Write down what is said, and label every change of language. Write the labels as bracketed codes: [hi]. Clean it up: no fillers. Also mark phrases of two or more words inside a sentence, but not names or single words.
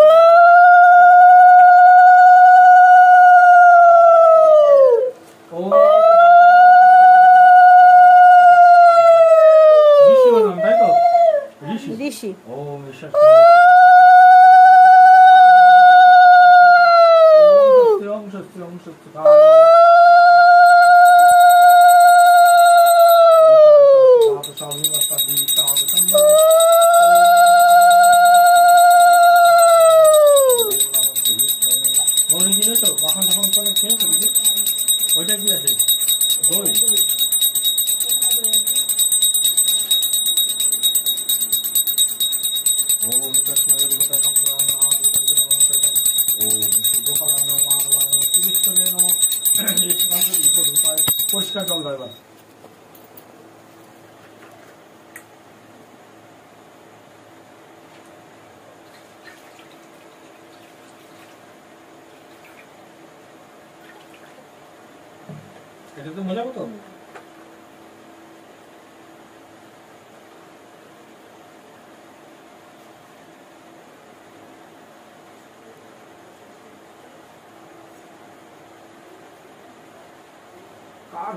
[sa] ऋषि ओम ऋषि ओम सत्यम सत्यम [bn] ওইটা কি আছে দই [sa] ओम कृष्णाय गोपालाय नमः कृष्णाय नमः [bn] পরিষ্কার জল দাও এবার এটা তো মজা কত কার